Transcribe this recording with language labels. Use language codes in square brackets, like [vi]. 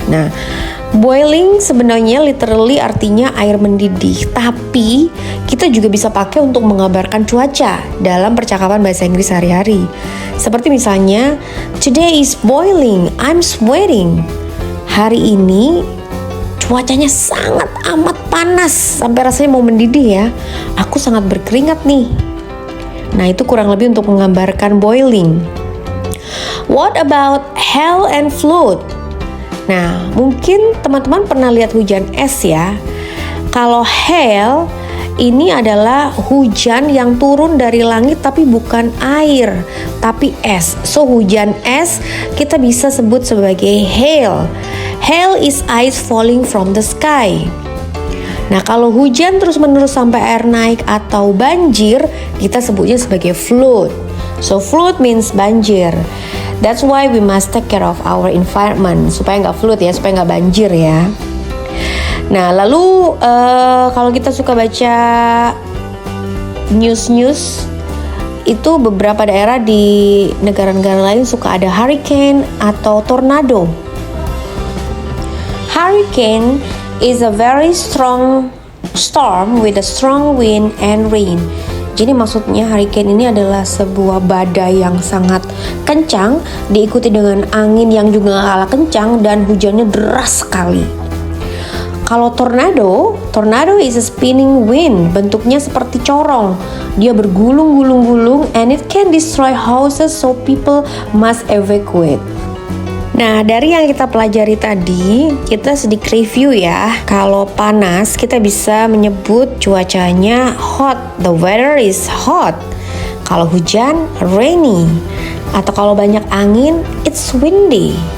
[id] Nah, boiling sebenarnya literally artinya air mendidih, tapi kita juga bisa pakai untuk mengabarkan cuaca dalam percakapan bahasa Inggris sehari-hari. Seperti misalnya, [en] today is boiling, I'm sweating. [id] Hari ini cuacanya sangat amat panas sampai rasanya mau mendidih ya. Aku sangat berkeringat nih. Nah, itu kurang lebih untuk menggambarkan boiling. [en] What about hail and flood? [id] Nah, mungkin teman-teman pernah lihat hujan es ya. Kalau hail ini adalah hujan yang turun dari langit tapi bukan air, tapi es. So, hujan es kita bisa sebut sebagai hail. [en] Hail is ice falling from the sky. [id] Nah, kalau hujan terus-menerus sampai air naik atau banjir, kita sebutnya sebagai flood. [en] So, flood means banjir. That's why we must take care of our environment [id] supaya nggak flood ya, supaya nggak banjir ya. Nah, lalu kalau kita suka baca news itu beberapa daerah di negara-negara lain suka ada hurricane atau tornado. [en] Hurricane is a very strong storm with a strong wind and rain. [id] Jadi maksudnya hurricane ini adalah sebuah badai yang sangat kencang, diikuti dengan angin yang juga kalah kencang dan hujannya deras sekali. Kalau tornado [en] is a spinning wind, [id] bentuknya seperti corong. Dia bergulung-gulung-gulung [en] and it can destroy houses, so people must evacuate. [id] Nah, dari yang kita pelajari tadi, kita sedikit review ya. Kalau panas, kita bisa menyebut cuacanya hot. [en] The weather is hot. [id] Kalau hujan, [en] rainy. [id] Atau kalau banyak angin, [en] it's windy.